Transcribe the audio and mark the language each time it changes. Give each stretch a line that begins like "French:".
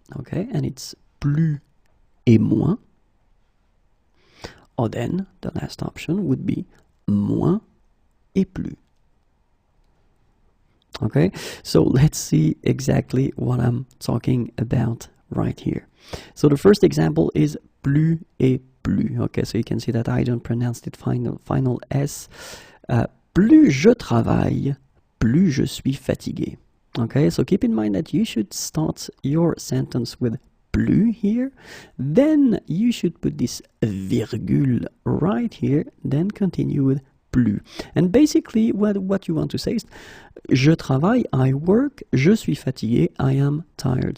English: Okay, and it's
French: plus et moins,
English: or then the last option would be
French: moins et plus.
English: Okay, so let's see exactly what I'm talking about right here. So the first example is
French: plus et plus.
English: Okay, so you can see that I don't pronounce it final S.
French: Plus je travaille, plus je suis fatigué.
English: Okay, so keep in mind that you should start your sentence with plus here, then you should put this virgule right here, then continue with plus. And basically what you want to say is
French: je travaille,
English: I work,
French: je suis fatigué,
English: I am tired.